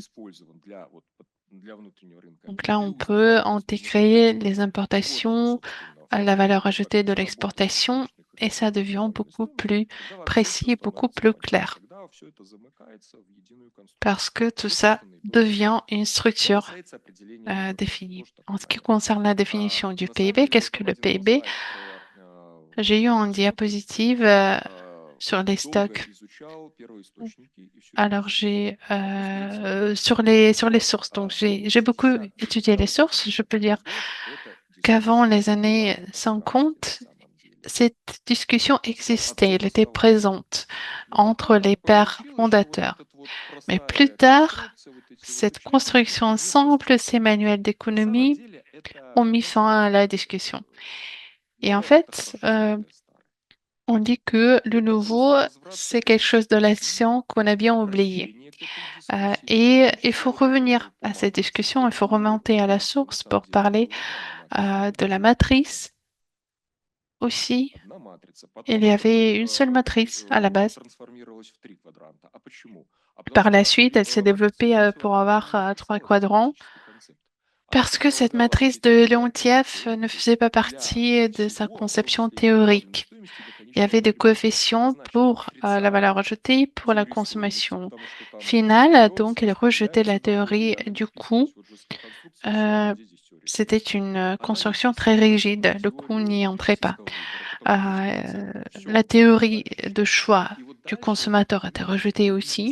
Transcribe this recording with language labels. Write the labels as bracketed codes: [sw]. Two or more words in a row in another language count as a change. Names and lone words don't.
[ru] использован для, вот, для внутреннего рынка, [fr] Donc [ru] и [fr] là, on [ru] плюс [fr] peut [ru] доходности внутреннего [fr] intégrer les [ru] экспорта. Вот она, [fr] importations, [ru] собственно, [fr] la [ru] формула [fr] valeur [ru] ВВП, [fr] ajoutée [ru] как [fr] de [ru] работает в [fr] l'exportation, [ru] различных [fr] et ça [ru] экономиках [fr] devient [ru] реальной [fr] beaucoup [ru] истории. [fr] plus [ru] Тогда вообще все [fr] précis, beaucoup [ru] становится [fr] plus [ru] понятно. [fr] clair, [ru] Тогда все это замыкается в единую конструкцию. [fr] parce que tout [ru] Что, [fr] ça [ru] собственно, и было [fr] devient [ru] сделано. [fr] une [ru] Что [fr] structure [ru] касается определения ВВП, [fr] définie. [ru] тоже [fr] En [ru] такой [fr] ce qui [ru] момент. [fr] concerne la définition du [ru] На самом [fr] PIB, [ru] деле, [fr] qu'est-ce [ru] вот [fr] que [ru] там [fr] le [ru] один был [fr] PIB? [ru] слайд про [fr] J'ai eu en [ru] учет, [fr] diapositive sur les [ru] долго [fr] stocks. [ru] изучал первоисточники и все это [fr] Alors, [ru] посчитал. [fr] j'ai [ru] Посмотрите, [fr] sur les sources. Donc, j'ai beaucoup étudié les sources. Je peux dire [ru] 2060 год– это [fr] qu'avant [ru] дискуссия [fr] les [ru] была [fr] années [ru] на пространстве на [fr] 50, [ru] самом деле. [fr] cette discussion existait, elle [ru] Отсюда [fr] était [ru] стало понятно. [fr] présente [ru] Но [fr] entre [ru] потом [fr] les [ru] так [fr] pères [ru] получилось, что вот [fr] fondateurs. [ru] эта вот [fr] Mais plus [ru] простая [fr] tard, [ru] конструкция, вот эти вот [fr] cette [ru] учебники, [fr] construction [ru] они [fr] simple, ces [ru] остановились. [fr] manuels [ru] На самом [fr] d'économie [ru] деле это [fr] ont mis fin à la discussion. Et en [ru] новое– это [fr] fait, [ru] хорошо, более старое. [fr] on dit que le [ru] Это [fr] nouveau, [ru] просто возврат к [fr] c'est [ru] этой [fr] quelque chose de [ru] дискуссии, [fr] l'ancien qu'on a bien oublié. [ru] возвращение к этой дискуссии, в [fr] Et [ru] том [fr] il [ru] числе [fr] faut [ru] вот [fr] revenir [ru] по [fr] à cette [ru] матрице. [fr] discussion, il [ru] Это [fr] faut [ru] новый [fr] remonter à la [ru] подход, на [fr] source [ru] самом [fr] pour [ru] деле [fr] parler [ru] была одна матрица. [fr] de la matrice aussi. [ru] Одна матрица. [fr] Il [ru] Потом [fr] y [ru] это [fr] avait une seule matrice à la base. [ru] трансформировалось в три квадранта. А почему? А потому [fr] Par la [ru] что [fr] suite, elle s'est [ru] матрица [fr] développée [ru] Леонтьева, [fr] pour [ru] она [fr] avoir [ru] не [fr] trois [ru] вписалась в [fr] quadrants, [ru] классический концепт. Она [fr] parce que cette [ru] предполагала вот [fr] matrice [ru] эти [fr] de [ru] все [fr] Leontief ne [ru] элементы [fr] faisait pas [ru] для [fr] partie de sa [ru] всего, в том [fr] conception [ru] числе и для добавленной [fr] théorique. [ru] стоимости, до конечного [fr] il y avait des coefficients pour la valeur ajoutée, pour la consommation finale, donc il rejetait la théorie du coût. C'était une construction très rigide, le coût n'y entrait pas. La théorie de choix du consommateur était rejetée aussi.